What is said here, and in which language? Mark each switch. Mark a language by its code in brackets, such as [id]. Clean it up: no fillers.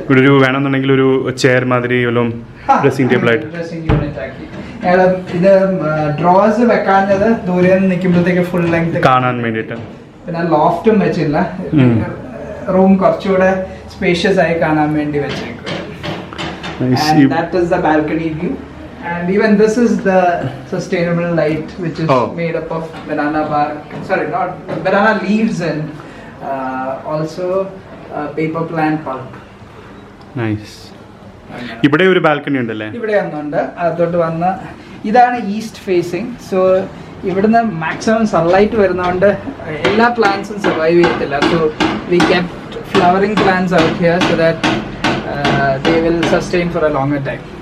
[ml] ഇവിടെ ഒരു വേണമെന്നുണ്ടെങ്കിൽ ഒരു ചെയർ മാതിരി ഡ്രസ്സിംഗ് ടേബിൾ ആയിട്ട് ഡ്രസ്സിംഗ് യൂണിറ്റ് ആക്കി. ഇത് ഡ്രോസ് വെക്കാഞ്ഞത് ദൂരെ നിന്ന് നിൽക്കുമ്പോഴത്തേക്ക് ഫുൾ ലെങ്ത് കാണാൻ വേണ്ടിയിട്ട്. പിന്നെ ലോഫ്റ്റും വെച്ചില്ല. റൂം കുറച്ചുകൂടെ സ്പേഷ്യസ് ആയി കാണാൻ വേണ്ടി വെച്ചേക്കുക. [en] That is the balcony view. And even this is the sustainable light which is made up of banana bark, sorry, not banana leaves, and also paper plant pulp. [ml] Nice. ഇവിടെ ഒരു balcony ഉണ്ടല്ലേ? ഇവിടെ ഒന്നുണ്ട്. അതോട്ട് വന്ന ഇതാണ് ഈസ്റ്റ് ഫേസിങ്. സോ ഇവിടുന്ന് maximum sunlight വരുന്നതുകൊണ്ട് എല്ലാ പ്ലാന്റ്സും സർവൈവ് ചെയ്യത്തില്ല. [en] So we kept flowering plants out here so that they will sustain for a longer time.